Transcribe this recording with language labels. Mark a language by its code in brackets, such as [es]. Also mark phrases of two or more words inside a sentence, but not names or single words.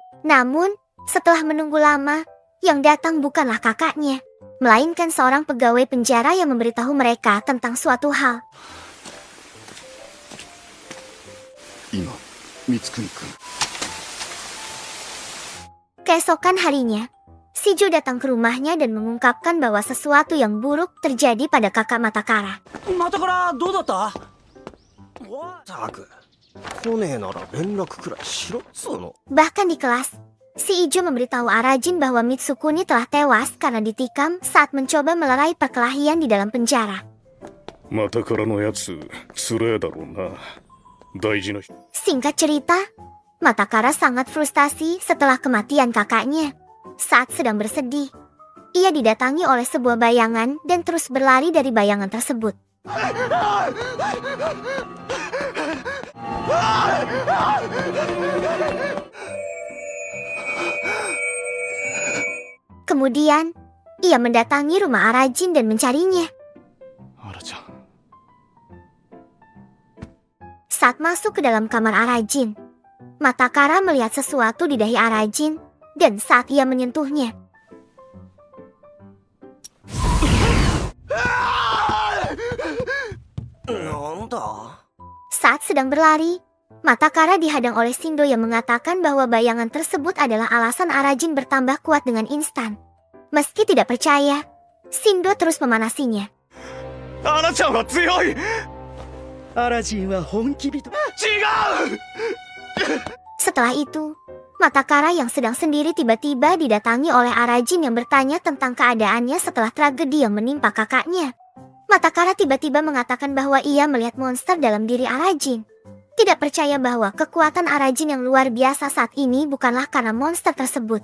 [id] Namun, setelah menunggu lama, yang datang bukanlah kakaknya, melainkan seorang pegawai penjara yang memberitahu mereka tentang suatu hal. [ja] 今光圀君 [id] Keesokan harinya, Shijo datang ke rumahnya dan mengungkapkan bahwa sesuatu yang buruk terjadi pada kakak Matakara. [ja] またからどうだった？ったく来ねえなら連絡くらいしろっつうの。 [id] Bahkan di kelas, si Ijo memberitahu Arajin bahwa Mitsukuni telah tewas karena ditikam saat mencoba melerai perkelahian di dalam penjara. [ja] またからのやつつれえだろうな。大事な人 [id] Singkat cerita, Matakara sangat frustasi setelah kematian kakaknya. Saat sedang bersedih, ia didatangi oleh sebuah bayangan dan terus berlari dari bayangan tersebut. Kemudian, ia mendatangi rumah Arajin dan mencarinya. [ja] アラちゃん [id] Saat masuk ke dalam kamar Arajin, Matakara melihat sesuatu di dahi Arajin, dan saat ia menyentuhnya, saat sedang berlari, Matakara dihadang oleh Shindo yang mengatakan bahwa bayangan tersebut adalah alasan Arajin bertambah kuat dengan instan. Meski tidak percaya, Shindo terus memanasinya. [ja] アラちゃんは強い。違う。アラジンは本気人。 [id] Setelah itu, Matakara yang sedang sendiri tiba-tiba didatangi oleh Arajin yang bertanya tentang keadaannya setelah tragedi yang menimpa kakaknya. Matakara tiba-tiba mengatakan bahwa ia melihat monster dalam diri Arajin. Tidak percaya bahwa kekuatan Arajin yang luar biasa saat ini bukanlah karena monster tersebut.